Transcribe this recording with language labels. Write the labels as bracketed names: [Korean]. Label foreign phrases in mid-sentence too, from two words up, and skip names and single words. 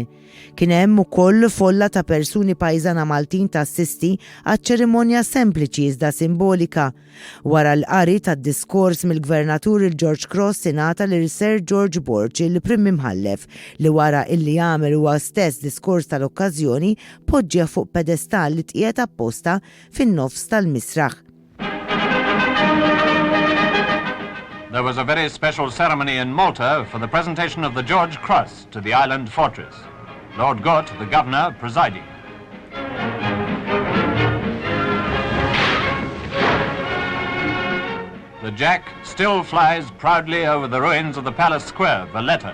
[Maltese] Kien hemm ukoll folla ta' persuni pajżana Maltin tassisti għaċ-ċerimonja sempliċi iżda simbolika. Wara l-qari tad-diskors mill-Gvernatur il-George Cross ingħata lil Sir George Borch, il-Prim Imħallef, li wara illi jagħmel huwa stess diskors tal-okkażjoni poġġiha fuq pedestal li tqiegħed apposta fin-nofs tal-misraħ. [English] There was a very special ceremony in Malta for the presentation of the George Cross to the island fortress. Lord Gort, the governor, presiding. The Jack still flies proudly over the ruins of the palace square, Valletta.